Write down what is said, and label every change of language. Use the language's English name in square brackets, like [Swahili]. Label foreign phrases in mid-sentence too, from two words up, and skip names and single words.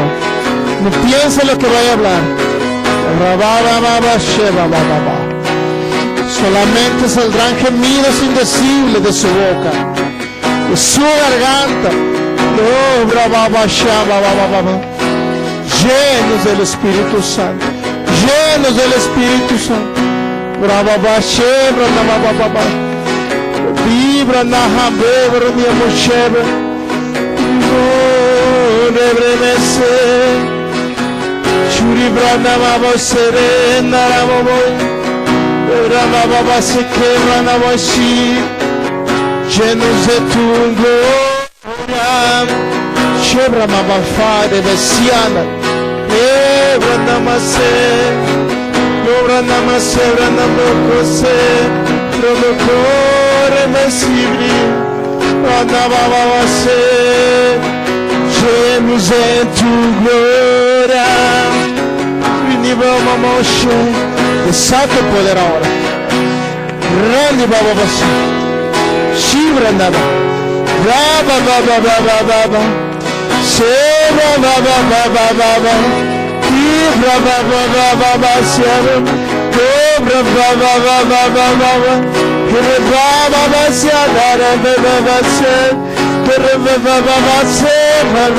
[Spanish] No piensen lo que vaya a hablar. Solamente saldrán gemidos indecibles de su boca, de su garganta. Llenos del Espíritu Santo. Llenos del Espíritu Santo. Vibra na hambre ni mochebe. Rebremese. Churi brana mabo serena mabo. Brana baba se quebra na voci. Llenos de tu gloria. Chebra maba fade vesiana. Brana mase. Brana mase brana mokose. Provocore mesibri, andava ser, llenos de tu gloria. Vinimos Moshe, desata el poder ahora. Rendi baba basi, shibra nada, baba baba baba baba, seba baba baba baba, ibra baba baba basiara. Baba baba baba baba, baba baba baba,